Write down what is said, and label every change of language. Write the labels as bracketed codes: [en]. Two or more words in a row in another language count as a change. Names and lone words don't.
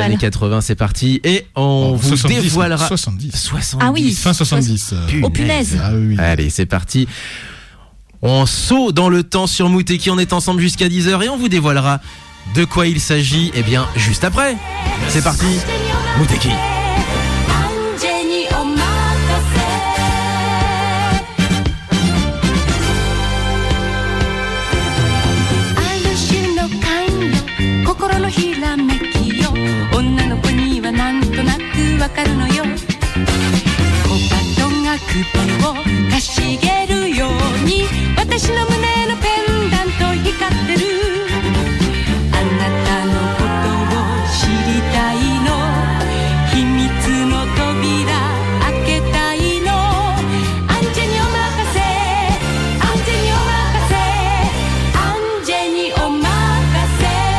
[fr] années 80, c'est parti. Et on vous 70, dévoilera 70. 70. Ah oui. Fin 70. Oh, punaise. Ah oui. Allez, c'est parti. On saute dans le temps sur Mouteki. On est ensemble jusqu'à 10h et on vous dévoilera de quoi il s'agit. Eh bien, juste après. C'est parti. Mouteki. [ja] 安全にお任せある種の感動心のひらめきよ女の子にはなんとなくわかるのよ小鳩が首をかしげるように私の胸のペンダント光ってるあなたのことを知りたいの秘密の扉開けたいのアンジェにお任せアンジェにお任せアンジェにお任せ